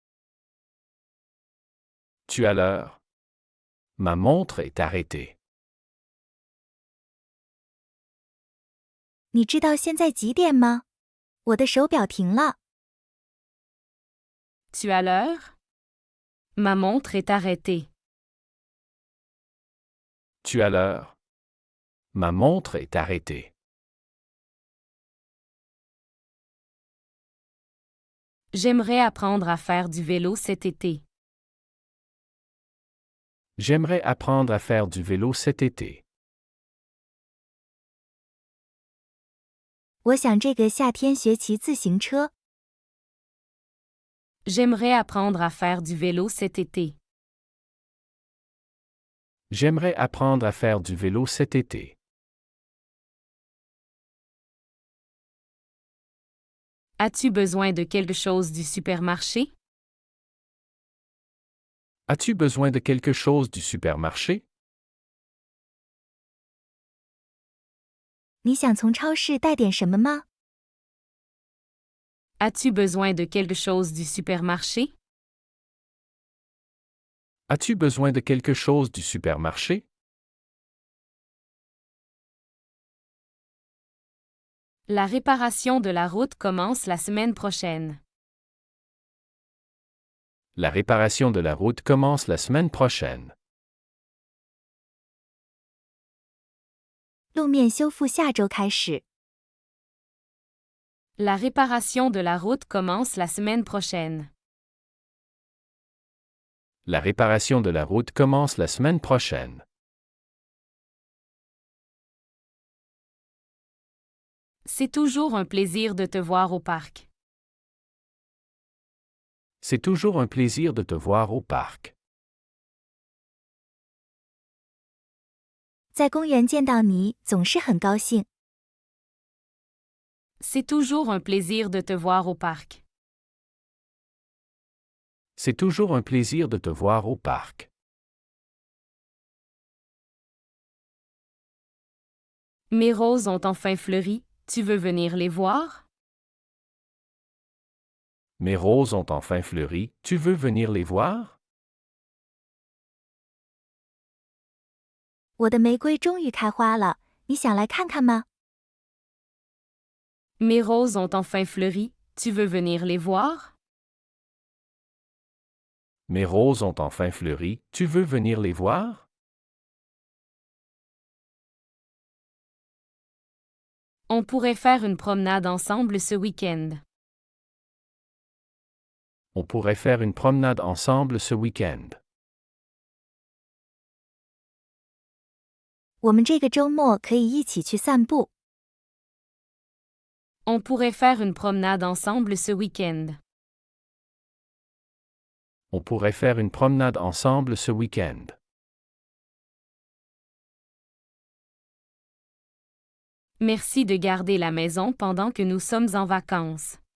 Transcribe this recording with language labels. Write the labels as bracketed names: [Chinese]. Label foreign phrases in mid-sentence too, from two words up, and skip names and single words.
[French] Tu as l'heure? Ma montre est arrêtée. [Chinese] 你知道现在几点吗？我的手表停了。 [French] Tu as l'heure? Ma montre est arrêtée. Tu as l'heure? Ma montre est arrêtée. J'aimerais apprendre à faire du vélo cet été. J'aimerais apprendre à faire du vélo cet été. [Chinese] 我想这个夏天学骑自行车。 [French] J'aimerais apprendre à faire du vélo cet été. J'aimerais apprendre à faire du vélo cet été. As-tu besoin de quelque chose du supermarché? As-tu besoin de quelque chose du supermarché? [Chinese] 你想从超市带点什么吗？ [French] As-tu besoin de quelque chose du supermarché? As-tu besoin de quelque chose du supermarché? La réparation de la route commence la semaine prochaine. La réparation de la route commence la semaine prochaine. [Chinese] 路面修复下周开始。 [French] La réparation de la route commence la semaine prochaine. La réparation de la route commence la semaine prochaine. C'est toujours un plaisir de te voir au parc. C'est toujours un plaisir de te voir au parc. [Chinese] 在公园见到你总是很高兴。 [French] C'est toujours un plaisir de te voir au parc. C'est toujours un plaisir de te voir au parc. Mes roses ont enfin fleuri. Tu veux venir les voir? Mes roses ont enfin fleuri, tu veux venir les voir? [Chinese] 我的玫瑰终于开花了，你想来看看吗？ [French] Mes roses ont enfin fleuri. Tu veux venir les voir? Mes roses ont enfin fleuri, tu veux venir les voir? On pourrait faire une promenade ensemble ce week-end. On pourrait faire une promenade ensemble ce week-end. [Chinese] 我们这个周末可以一起去散步。 [French] On pourrait faire une promenade ensemble ce week-end. On pourrait faire une promenade ensemble ce week-end. Merci de garder la maison pendant que nous sommes en vacances.